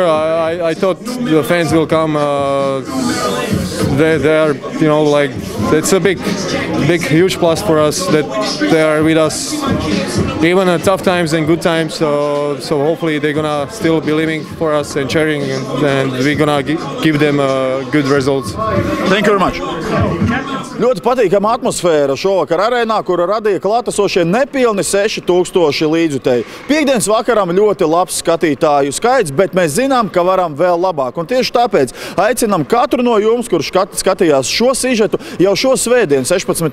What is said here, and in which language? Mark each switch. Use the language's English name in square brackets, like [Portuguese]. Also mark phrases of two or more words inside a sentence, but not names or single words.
[English] I thought the fans will come. They are, it's a big, huge plus for us that they are with us, even at tough times and good times. So hopefully they're gonna still be living for us and cheering, and we're gonna give them good results. Thank you very much. [Latvian] Ļoti patīkama atmosfēra šovakar arēnā, kura radīja klātesošie nepilni 6000 līdzjutēji. Piektdienas vakaram ļoti labs skatītāju skaits, bet mēs zinām, ka varam vēl labāk. Un tieši tāpēc aicinam katru no jums, kurš skatījās šo sižetu, jau šo svētdienu, 16.